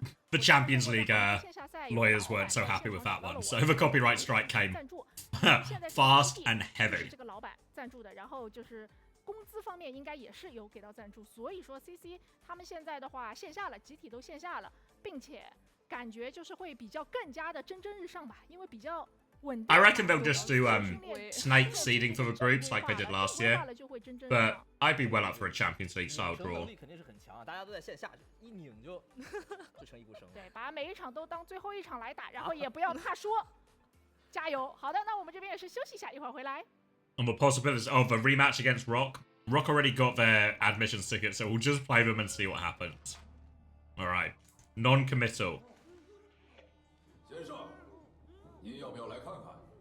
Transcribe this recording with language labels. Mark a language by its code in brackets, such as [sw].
[en] The Champions League lawyers weren't so happy with that one, so the copyright strike came fast and heavy. [zh] 这个老板赞助的，然后就是工资方面应该也是有给到赞助，所以说 CC 他们现在的话线下了，集体都线下了，并且感觉就是会比较更加的蒸蒸日上吧，因为比较稳定。 [en] I reckon they'll just do snake seeding for the groups like they did last year, but I'd be well up for a Champions League style [zh] 能 [en] draw. [zh] 力肯定是很强啊，大家都在线下，就一拧就成一股绳。对，把每一场都当最后一场来打，然后也不要怕输，加油！好的，那我们这边也是休息一下，一会儿回来。 [en] On the possibilities of a rematch against Rock. Rock already got their admissions ticket, so we'll just play them and see what happens. Alright. Non-committal. [zh] 先生，您要不要来看看？